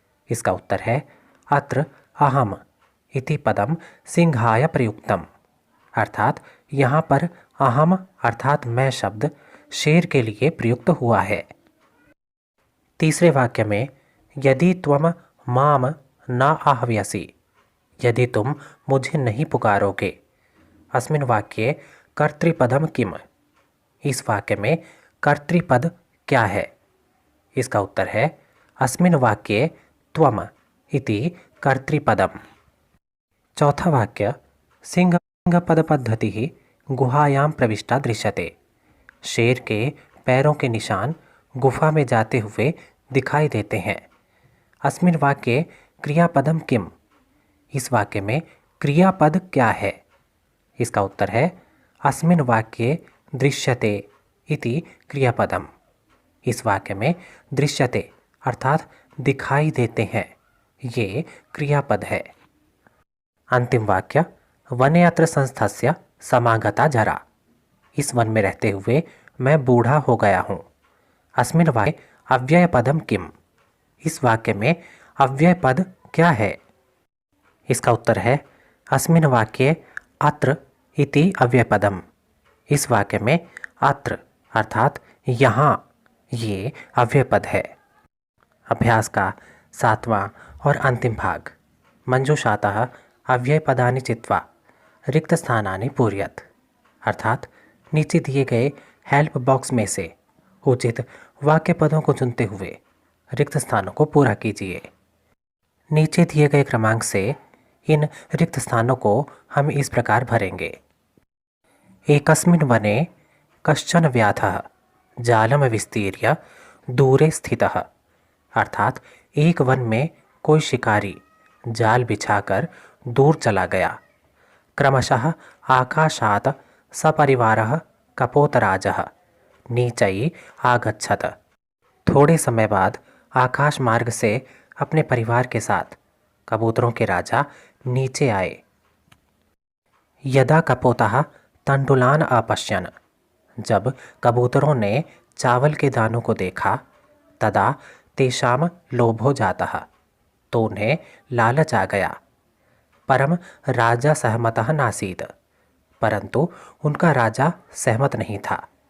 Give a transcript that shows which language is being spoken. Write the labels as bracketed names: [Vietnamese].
[Hindi] इसका उत्तर है [Sanskrit] अत्र अहम इति पदम सिंहाय प्रयुक्तम, [Hindi] अर्थात यहाँ पर अहम अर्थात मैं शब्द शेर के लिए प्रयुक्त हुआ है। तीसरे वाक्य में [Sanskrit] यदि त्वम माम न आह्वयसि, [Hindi] यदि तुम मुझे नहीं पुकारोगे, [Sanskrit] अस्मिन् वाक्ये कर्तृपदम किम? [Hindi] इस वाक्य में कर्तृपद क्या है? इसका उत्तर है [Sanskrit] अस्मिन् वाक्ये त्वम इति कर्तृपदम। [Hindi] चौथा वाक्य [Sanskrit] सिंहपदपद्धतिः गुहायां प्रविष्टा दृश्यते। [Hindi] शेर के पैरों के निशान गुफा में जाते हुए दिखाई देते हैं। [Sanskrit] अस्मिन् वाक्ये क्रियापदम किम? [Hindi] इस वाक्य में क्रियापद क्या है? इसका उत्तर है [Sanskrit] अस्मिन् वाक्ये दृश्यते इति क्रियापदम। [Hindi] इस वाक्य में दृश्यते अर्थात दिखाई देते हैं, ये क्रियापद है। अंतिम वाक्य [Sanskrit] वने अत्र संस्थस्य समागता जरा। [Hindi] इस वन में रहते हुए मैं बूढ़ा हो गया हूँ। [Sanskrit] अस्मिन् वाक्ये अव्ययपदम किम? [Hindi] इस वाक्य में अव्ययपद क्या है? इसका उत्तर है [Sanskrit] अस्मिन् वाक्ये अत्र इति अव्ययपदम। [Hindi] इस वाक्य में अत्र अर्थात यहाँ, ये अव्ययपद है। अभ्यास का 7वां और अंतिम भाग। [Sanskrit] मंजूषातः अव्ययपदानि चित्वा रिक्तस्थानानि पूरयत। [Hindi] अर्थात नीचे दिए गए हेल्प बॉक्स में से उचित वाक्य पदों को चुनते हुए रिक्त स्थानों को पूरा कीजिए। नीचे दिए गए क्रमांक से इन रिक्त स्थानों को हम इस प्रकार भरेंगे। [Sanskrit] एकस्मिन् वने कश्चन व्याधः जालम विस्तीर्य दूरे स्थितः। [Hindi] अर्थात एक वन में कोई शिकारी जाल बिछाकर दूर चला गया। [Sanskrit] क्रमशः आकाशात् सपरिवारः कपोतराजः नीचै आगच्छत। [Hindi] थोड़े समय बाद आकाश मार्ग से अपने परिवार के साथ कबूतरों के राजा नीचे आए। [Sanskrit] यदा कपोतः तंडुलान अपश्यन्। [Hindi] जब कबूतरों ने चावल के दानों को देखा, [Sanskrit] तदा तेषां लोभो जातः, [Hindi] तो उन्हें लालच आ गया। [Sanskrit] परम राजा सहमतः नासीत्। [Hindi] परंतु उनका राजा सहमत नहीं था।